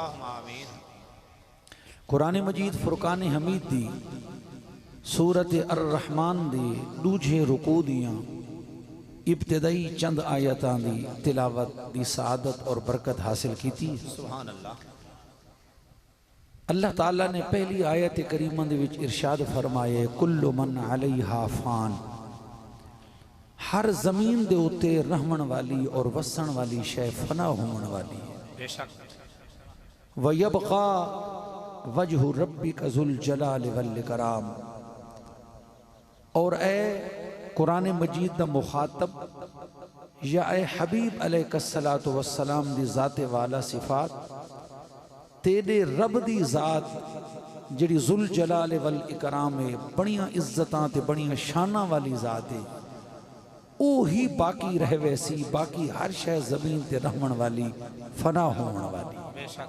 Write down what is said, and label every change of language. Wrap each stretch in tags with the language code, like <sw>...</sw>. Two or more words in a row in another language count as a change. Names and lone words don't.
<pa>قرآن مجید فرقان حمید دی سورت الرحمٰن دی دوجے رکوع دیاں ابتدائی چند آیتاں دی تلاوت دی سعادت اور برکت حاصل کی تھی. اللہ تعالیٰ نے پہلی آیت کریمہ دے وچ ارشاد فرمائے</pa> <ar>كل من عليها فان,</ar> <pa>ہر زمین دے اتے رہن والی اور وسن والی شے فنا ہون والی ہے.</pa> <ar>ويبقى وجه ربك ذو الجلال والإكرام.</ar> <pa>اور اے قرآن مجید دا مخاطب یا اے حبیب</pa> <ar>عليه الصلاة والسلام</ar> <pa>دی ذاتے والا صفات تیرے رب دی ذات جیہڑی</pa> <ar>ذو الجلال والإكرام</ar> <pa>ہے، بڑیاں عزتاں تے بڑیاں شاناں والی ذات ہے، او ہی باقی رہ ویسی، باقی ہر شے زمین تے رہن والی فنا ہون والی.</pa>